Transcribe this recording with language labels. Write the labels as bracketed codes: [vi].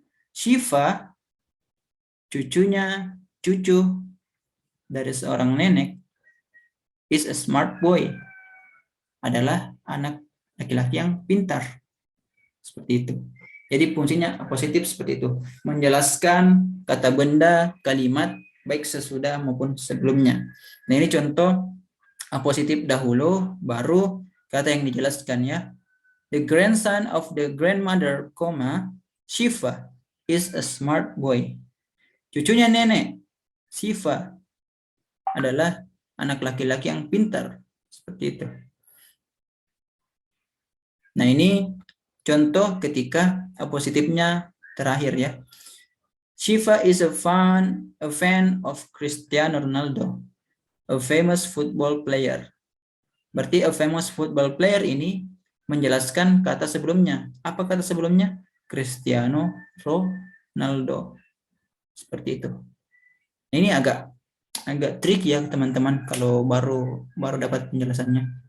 [id] Shiva, cucu dari seorang nenek, [en] is a smart boy, [id] adalah anak laki-laki yang pintar. Seperti itu. Jadi fungsinya apositif seperti itu. Menjelaskan kata benda, kalimat, baik sesudah maupun sebelumnya. Nah ini contoh apositif dahulu, baru kata yang dijelaskan ya. [en] The grandson of the grandmother, Shiva is a smart boy. [id] Cucunya nenek, Shiva, adalah anak laki-laki yang pintar. Seperti itu. Nah ini contoh ketika apositifnya terakhir ya. [en] Shiva is a fan of Cristiano Ronaldo, a famous football player. [id] Berarti [en] a famous football player [id] ini menjelaskan kata sebelumnya. Apa kata sebelumnya? Cristiano Ronaldo. Seperti itu. Ini agak tricky ya teman-teman kalau baru dapat penjelasannya.